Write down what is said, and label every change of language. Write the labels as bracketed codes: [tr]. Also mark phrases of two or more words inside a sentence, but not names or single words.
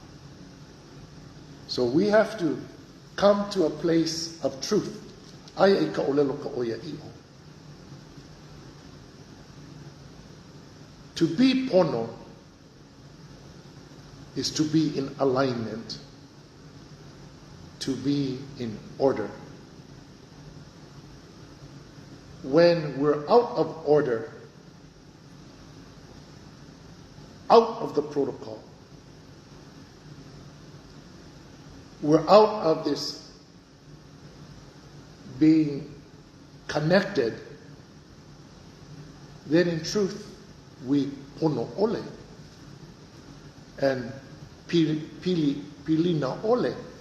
[en] So we have to come to a place of truth. [haw] Aia I ka ʻōLELO ka ʻOIA ʻIʻO. [en] To be PONO is to be in alignment, to be in order. When we're out of order, out of the protocol, we're out of this being connected, then in truth we [haw] pono ole [en] and [haw] pilina ole.